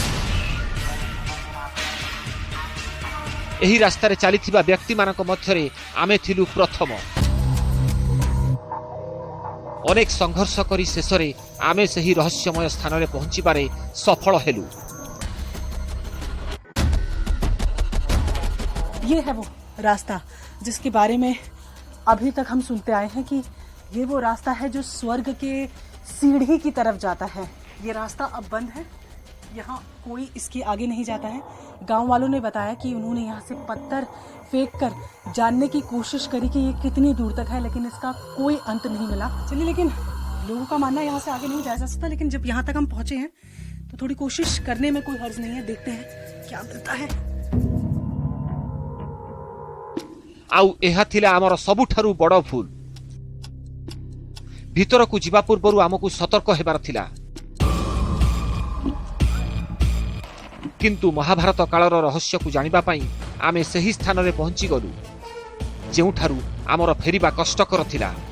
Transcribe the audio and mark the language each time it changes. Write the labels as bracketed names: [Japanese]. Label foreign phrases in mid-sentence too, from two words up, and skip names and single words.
[Odia] ଏହି ରାସ୍ତାରେ ଚାଲିଥିବା ବ୍ୟକ୍ତିମାନଙ୍କ ମଧ୍ୟରେ ଆମେ ଥିଲୁ ପ୍ରଥମ। ଅନେକ ସଂଘର୍ଷ କରି ଶେଷରେ ଆମେ ସେହି ରହସ୍ୟମୟ ସ୍ଥାନରେ ପହଞ୍ଚିବାରେ ସଫଳ ହେଲୁ। [Hindi] ये है वो रास्ता जिसके बारे में अभी तक हम सुनते आए हैं कि ये वो रास्ता है जो स्वर्ग के सीढ़ी की तरफ जाता है। ये रास्ता अब बंद है, यहाँ कोई इसके आगे नहीं जाता है। गांव वालों ने बताया कि उन्होंने यहाँ से पत्थर फेंक कर जानने की कोशिश करी कि ये कितनी दूर तक है, लेकिन इसका कोई अंत नहीं मिला। चलिए, लेकिन लोगों का मानना है यहाँ से आगे नहीं जाया जा सकता, लेकिन जब यहाँ तक हम पहुंचे हैं तो थोड़ी कोशिश करने में कोई हर्ज नहीं है। देखते हैं क्या मिलता है। [Odia] ଆଉ ଏହା ଥିଲା ଆମର ସବୁଠାରୁ ବଡ଼ ଭୁଲ। ଭିତରକୁ ଯିବା ପୂର୍ବରୁ ଆମକୁ ସତର୍କ ହେବାର ଥିଲା। କିନ୍ତୁ ମହାଭାରତ କାଳର ରହସ୍ୟକୁ ଜାଣିବା ପାଇଁ ଆମେ ସେହି ସ୍ଥାନରେ ପହଞ୍ଚିଗଲୁ, ଯେଉଁଠାରୁ ଆମର ଫେରିବା କଷ୍ଟକର ଥିଲା।